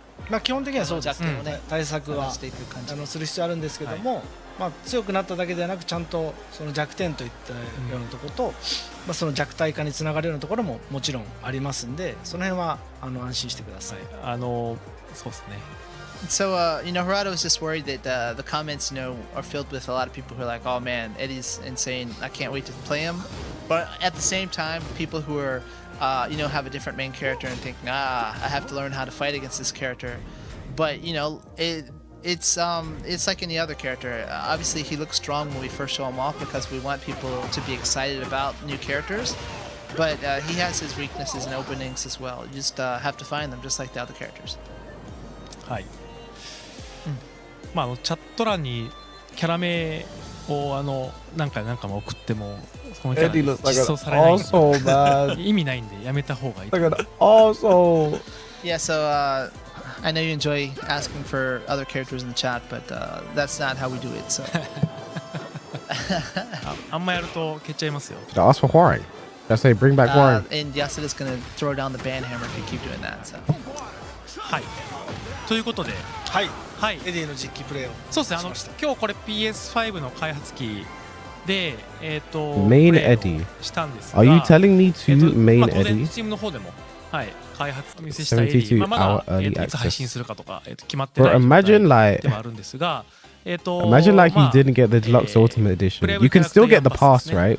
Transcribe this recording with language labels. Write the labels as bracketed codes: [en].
[ja] まあ基本的にはそうですね、対策はしていく感じする必要あるんですけども、まあ強くなっただけではなくちゃんとその弱点といったようなところと、まあその弱体化につながるようなところももちろんありますんで、その辺は安心してください。そうですね。 [en] So, Harada was just worried that the comments, are filled with a lot of people who are like, oh man, Eddie's insane. I can't wait to play him. But at the same time, people who are, have a different main character and think, I have to learn how to fight against this character. But, it's like any other character. Obviously, he looks strong when we first show him off because we want people to be excited about new characters. But he has his weaknesses and openings as well. You just have to find them just like the other characters. [ja] はい。チャット欄にキャラ名を何回も送ってもそのキャラ実装されないので意味ないんでやめた方がいい。 [en] Also, yeah. So I know you enjoy asking for other characters in the chat, but that's not how we do it. So [ja] あんまやると消っちゃいますよ。 [en] ask for Huang. Just say bring back Huang. And Yasuda's gonna throw down the ban hammer if you keep doing that. So. [ja] はい。ということで。はい、エディの実機プレイをそうですね。今日これ PS5 の開発機で [en] Main Eddy [ja] したんですが、 [en] Are you telling me to Main [ja] 当然 [en] Eddy? [ja] チームの方でも開発お見せしたエディ、まだいつ配信するかとか決まってない状態ではあるんですが、 [en] Imagine like you didn't get the deluxe ultimate edition. You can still get the pass, right?